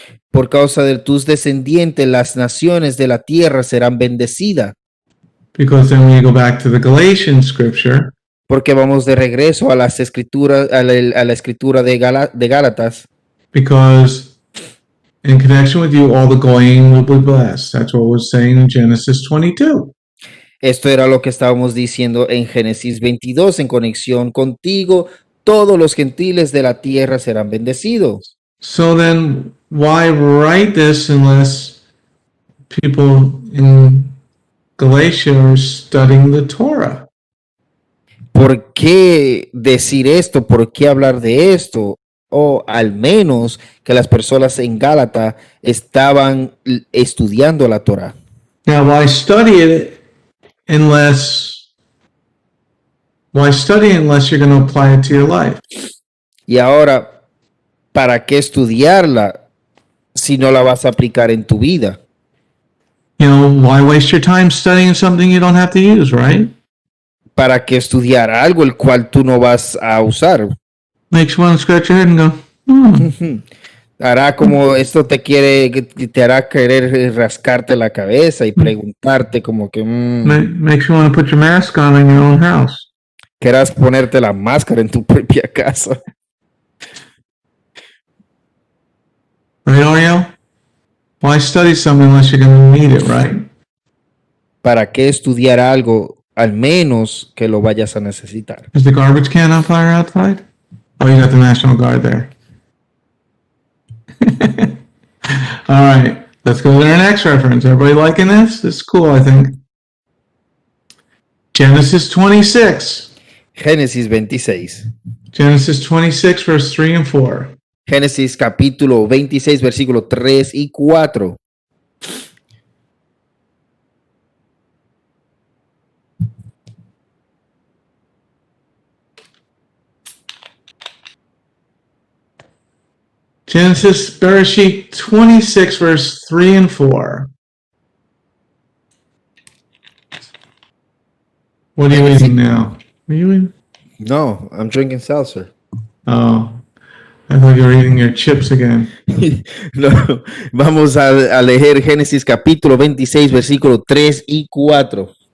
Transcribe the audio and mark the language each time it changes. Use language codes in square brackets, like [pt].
[es] Por causa de tus descendientes, las naciones de la tierra serán bendecidas. [en] Because then when you go back to the Galatian scripture, [es] Porque vamos de regreso a las escrituras, a la escritura de Gálatas. [en] because in connection with you, all the Goyim will be blessed. That's what was saying in Genesis 22. [es] Esto era lo que estábamos diciendo en Génesis 22, en conexión contigo, todos los gentiles de la tierra serán bendecidos. [en] So then, why write this unless people in Galatia are studying the Torah? [es] ¿Por qué decir esto? ¿Por qué hablar de esto? O al menos que las personas en Gálata estaban estudiando la Torah. [en] Now, why study it unless you're going to apply it to your life? [es] Y ahora, ¿para qué estudiarla si no la vas a aplicar en tu vida? [en] You know, why waste your time studying something you don't have to use, right? [es] ¿Para qué estudiar algo el cual tú no vas a usar? [en] Makes you want to scratch your head and go, [es] Hará como esto te hará querer rascarte la cabeza y preguntarte como que [en] makes you want to put your mask on in your own house. [es] querás ponerte la máscara en tu propia casa. [en] Right, Ariel? Why study something unless you're going to need it, right? ¿Para qué estudiar algo al menos que lo vayas a necesitar? Is the garbage can on fire outside? Oh, you got the National Guard there. All right, let's go to our next reference. Everybody liking this? This is cool, I think. Genesis 26. Génesis 26. Genesis 26, verse 3 and 4. Génesis capítulo 26, versículo 3 y 4. Genesis, Bereshit 26, verse 3 and 4. What are you eating now? Are you eating? No, I'm drinking seltzer. Oh, I thought you were eating your chips again. [es] No, vamos a leer Génesis capítulo 26, versículo 3 y 4.